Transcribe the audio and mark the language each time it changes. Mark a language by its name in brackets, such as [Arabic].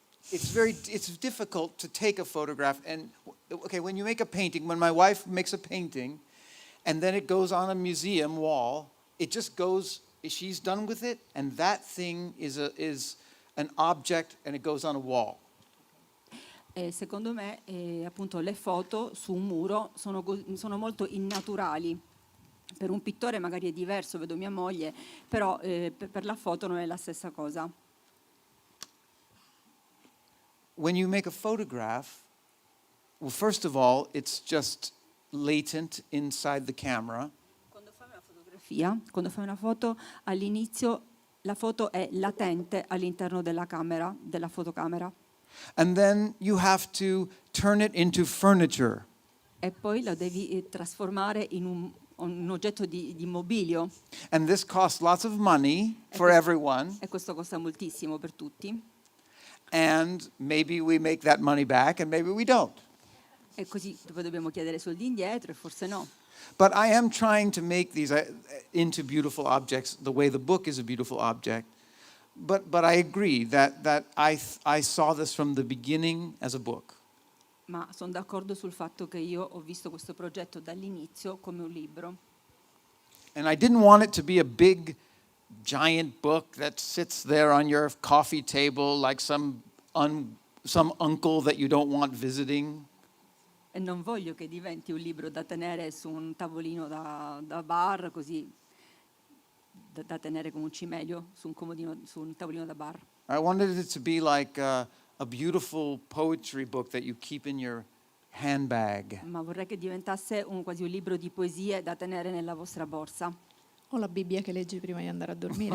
[English] It's difficult to take a photograph and, okay, when you make a painting, when my wife makes a painting and then it goes on a museum wall, it just goes, she's done with it, and that thing is an object and it goes on a wall. [Italian] Secondo me, appunto, le foto su un muro sono molto innaturali. Per un pittore magari è diverso, vedo mia moglie, però per la foto non è la stessa cosa. [English] When you make a photograph, well, first of all, it's just latent inside the camera. [Italian] Quando fai una fotografia, quando fai una foto, all'inizio la foto è latente all'interno della camera, della fotocamera. [English] And then you have to turn it into furniture. [Italian] E poi la devi trasformare in un oggetto di mobilio. [English] And this costs lots of money for everyone. [Italian] E questo costa moltissimo per tutti. [English] And maybe we make that money back and maybe we don't. [Italian] E così poi dobbiamo chiedere soldi indietro e forse no. [English] But I am trying to make these into beautiful objects the way the book is a beautiful object. But I agree that I saw this from the beginning as a book. [Italian] Ma sono d'accordo sul fatto che io ho visto questo progetto dall'inizio come un libro. [English] And I didn't want it to be a big, giant book that sits there on your coffee table like some uncle that you don't want visiting. [Italian] E non voglio che diventi un libro da tenere su un tavolino da bar, così da tenere come un cimelio su un comodino, su un tavolino da bar. [English] I wanted it to be like a beautiful poetry book that you keep in your handbag. [Italian] Ma vorrei che diventasse quasi un libro di poesie da tenere nella vostra borsa. O la Bibbia che leggi prima di andare a dormire.